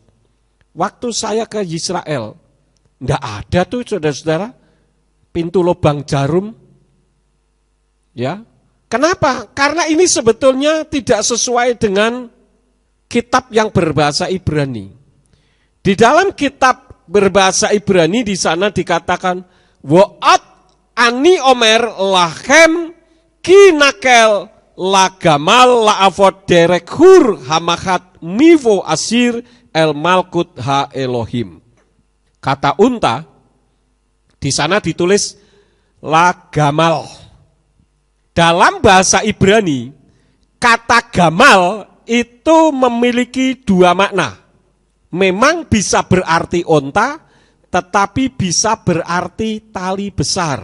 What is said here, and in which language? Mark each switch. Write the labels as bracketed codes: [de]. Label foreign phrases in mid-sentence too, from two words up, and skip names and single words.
[id] Waktu saya ke Israel, enggak ada tuh saudara-saudara, pintu lubang jarum. Ya, kenapa? Karena ini sebetulnya tidak sesuai dengan kitab yang berbahasa Ibrani. Di dalam kitab berbahasa Ibrani di sana dikatakan [he] ועת אני אומר להם כי נקל לגמל לעבור דרך חור המחט מבוא עשיר אל מלכות האלהים. [id] Kata unta di sana ditulis lagamal. Dalam bahasa Ibrani kata gamal itu memiliki 2 makna. Memang bisa berarti onta, tetapi bisa berarti tali besar.